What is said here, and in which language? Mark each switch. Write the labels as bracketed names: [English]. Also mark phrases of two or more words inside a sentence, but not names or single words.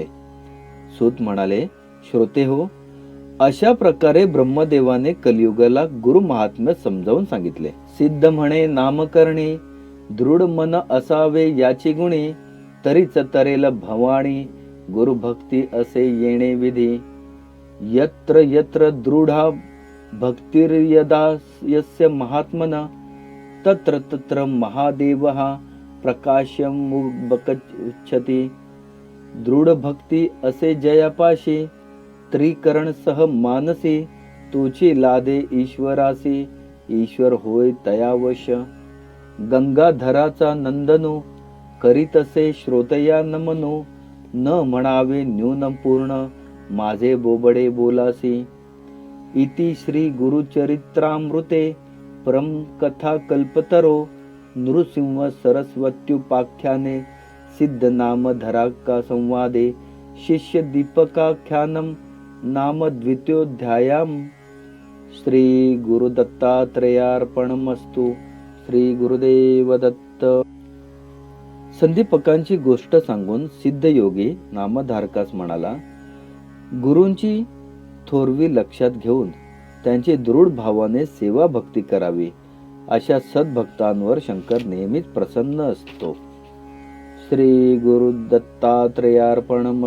[Marathi] सूत म्हणाले, श्रोते हो, अशा प्रकारे ब्रह्मदेवाने कलियुगाला गुरु महात्म्य समजावून सांगितले. सिद्ध म्हणे नामकरणी, दृढ मन असावे याची गुणी, तरीच तरेल भवानी, गुरु भक्ती असे येणे विधी. [Sanskrit] यत्र यत्र दृढा भक्तिर्यदा यस्य महात्मना, तत्र तत्र महादेवः प्रकाशमुपगच्छति. [Marathi] दृढ भक्ती असे जयापाशी, त्रिकरण सह मानसी, तुची लादे ईश्वरासी, ईश्वर होय तयावश. गंगाधराचा नंदनू, करीतसे श्रोतया नमनो, न म्हणावे न्यून पूर्ण, माझे बोबडे बोलासी. [Sanskrit] इति श्री गुरुचरित्रामृते परम कथा कल्पतरो, नृसिंह सरस्वत्युपाख्याने, सिद्ध नाम धराका संवादे, शिष्य दीपकाख्यानम नाम द्वितीयोध्यायम. श्री गुरुदत्तात्रेयार्पणमस्तु. श्री गुरुदेव दत्त. [Marathi] संदीपकांची गोष्ट सांगून सिद्धयोगी नामधारकास म्हणाला, गुरूंची थोरवी लक्षात घेऊन त्यांची दृढ भावाने सेवा भक्ती करावी. अशा सद्भक्तांवर शंकर नेहमीच प्रसन्न असतो. [Sanskrit] श्री गुरुदत्तात्रेयार्पणमस्तु.